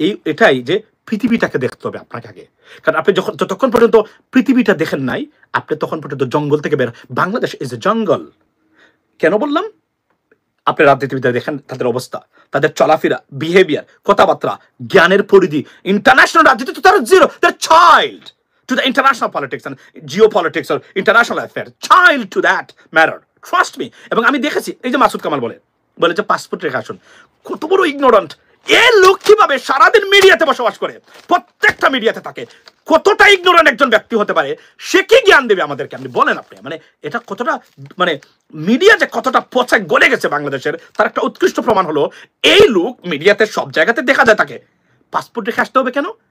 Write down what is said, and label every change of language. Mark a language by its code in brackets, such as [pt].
[bn] এটাই যে পৃথিবীটাকে দেখতে হবে আপনাকে আগে। কারণ আপনি যতক্ষণ পর্যন্ত পৃথিবীটা দেখেন নাই, আপনি তখন পর্যন্ত জঙ্গল থেকে বের। [en] Bangladesh is a jungle. [bn] কেন বললাম? আপনি রাজনীতিবিদরা দেখেন তাদের অবস্থা, তাদের চলাফেরা, বিহেভিয়ার, কথাবার্তা, জ্ঞানের পরিধি। ইন্টারন্যাশনাল রাজনীতি তো তারা জিরো, তারা child [en] to the international politics and geopolitics or international affairs, child to that matter, trust me. [bn] এবং আমি দেখেছি এই যে মাসুদ কামাল বলে যে পাসপোর্ট রেখে আসুন, কত বড় ইগনোরেন্ট। এই লোক কিভাবে সারাদিন মিডিয়াতে বসবাস করে, প্রত্যেকটা মিডিয়াতে থাকে, কতটা ইগনোরেন্ট একজন ব্যক্তি হতে পারে, সে কি জ্ঞান দেবে আমাদেরকে? আপনি বলেন। আপনি মানে এটা কতটা মানে মিডিয়া যে কতটা পচায় গলে গেছে বাংলাদেশের, তার একটা উৎকৃষ্ট প্রমাণ হলো এই লোক মিডিয়াতে সব জায়গাতে দেখা যায় তাকে। পাসপোর্ট রেখে আসতে হবে কেন?